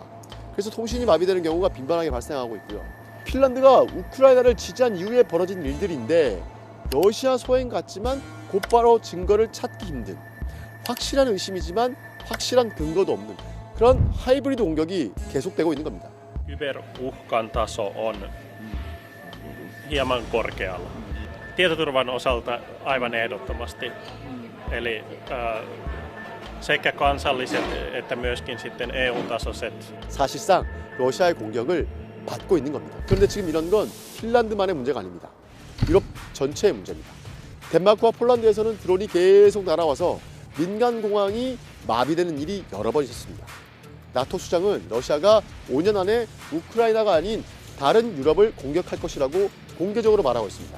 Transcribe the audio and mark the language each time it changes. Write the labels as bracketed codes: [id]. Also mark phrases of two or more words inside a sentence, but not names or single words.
[ko] 그래서 통신이 마비되는 경우가 빈번하게 발생하고 있고요. 핀란드가 우크라이나를 지지한 이후에 벌어진 일들인데 러시아 소행 같지만 곧바로 증거를 찾기 힘든, 확실한 의심이지만 확실한 근거도 없는 그런 하이브리드 공격이 계속되고 있는 겁니다. [fi] Kyberuhkan taso on hieman korkealla. Tietoturvan osalta aivan ehdottomasti. Eli sekä kansalliset että myöskin sitten EU-tasoiset. [ko] 사실상 러시아의 공격을 받고 있는 겁니다. 그런데 지금 이런 건 핀란드만의 문제가 아닙니다. 유럽 전체의 문제입니다. 덴마크와 폴란드에서는 드론이 계속 날아와서 민간 공항이 마비되는 일이 여러 번 있었습니다. 나토 수장은 러시아가 5년 안에 우크라이나가 아닌 다른 유럽을 공격할 것이라고 공개적으로 말하고 있습니다.